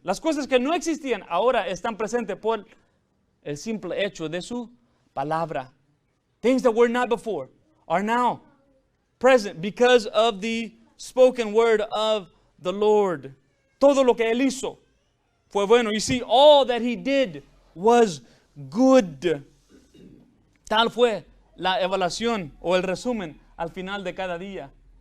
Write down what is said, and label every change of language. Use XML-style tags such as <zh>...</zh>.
<es>Las cosas que no existían ahora están presentes por el simple hecho de su palabra.</es> <en>Things that were not before are now present because of the spoken word of the Lord.</en> <es>Todo lo que Él hizo fue bueno.</es> <en>You see, all that He did was good.</en> <es>Tal fue la evaluación o el resumen al final de cada día.</es>